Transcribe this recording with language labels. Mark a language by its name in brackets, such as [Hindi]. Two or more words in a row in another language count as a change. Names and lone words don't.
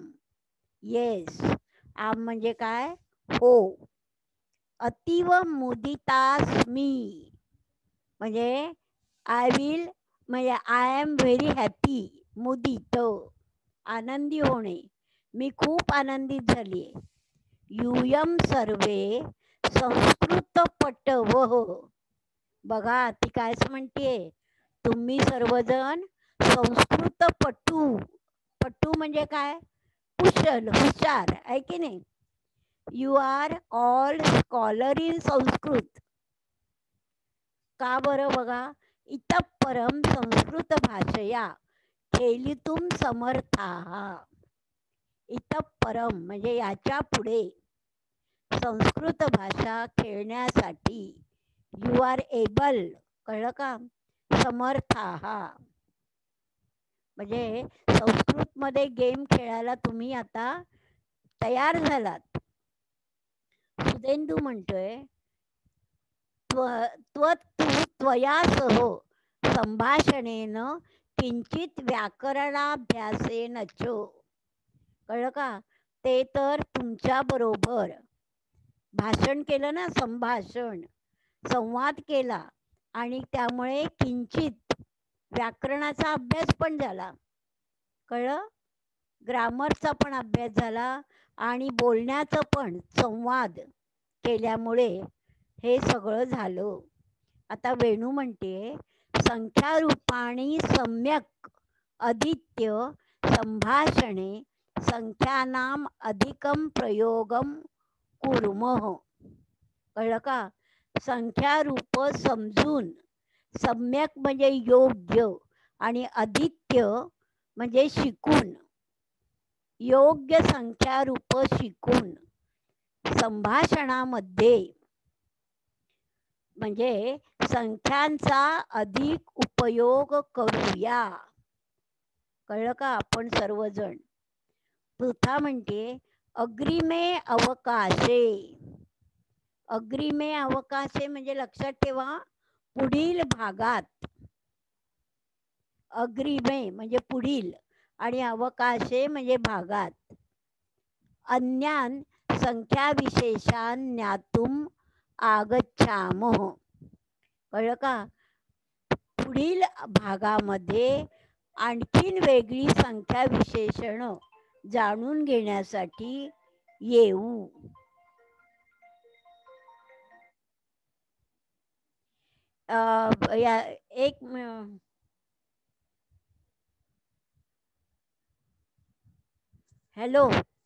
[Marathi] येस, आम म्हणजे काय? हो. [Sanskrit] अतीव मुदितास्मी [English] म्हणजे I will, म्हणजे I am very happy. मुदित आनंदी होणे, मी खूप आनंदित झालीये. [Sanskrit] यूयम सर्वे संस्कृत पटवः. [Marathi] बघा ती काय म्हणते, तुम्ही सर्वजण संस्कृत पटू. पटू म्हणजे काय? कुशल, हुशार आहे की नाही. [English] You are all scholar in Sanskrit. [Marathi] का बरं? बघा, [Sanskrit] इतः परम संस्कृत भाषया खेलितुम समर्थाः. इतः परम [Marathi] म्हणजे याच्या पुढे संस्कृत भाषा खेळण्यासाठी [English] you are able. [Marathi] कळलं का? समर्थाः म्हणजे संस्कृत मध्ये गेम खेळायला तुम्ही आता तयार झालात. [Sanskrit] सुदेंदू म्हणतोय त्वया सह संभाषणेन किंचित व्याकरणाभ्यासेन च. [Marathi] कळलं का? ते तर तुमच्या बरोबर भाषण केलं ना, संभाषण, संवाद केला आणि त्यामुळे किंचित व्याकरणाचा अभ्यास पण झाला. कळलं? ग्रामरचा पण अभ्यास झाला आणि बोलण्याचं पण, संवाद केल्यामुळे हे सगळं झालं. आता वेणू म्हणते [Sanskrit] संख्या रूपाणी सम्यक अदित्य संभाषणे संख्यानाम अधिकम प्रयोगम कुर्मः. [Marathi] कळलं का? संख्या रूप समजून, सम्यक म्हणजे योग्य आणि आदित्य म्हणजे शिकून, योग्य संख्या रूप शिकून संभाषणामध्ये म्हणजे संख्यांचा अधिक उपयोग करूया. कळलं का? आपण सर्वजण. पृथा म्हणते [Sanskrit] अग्रिमे अवकाशे. अग्रिमे अवकाशे [Marathi] म्हणजे लक्षात ठेवा, पुढील भागात. अग्रिमे म्हणजे पुढील आणि अवकाशे म्हणजे भागात. [Sanskrit] अन्यान संख्या विशेषान ज्ञातुम आगच्छामः. [Marathi] कळलं का? पुढील भागामध्ये आणखीन वेगळी संख्या विशेषण जाणून घेण्यासाठी येऊ. या एक हॅलो.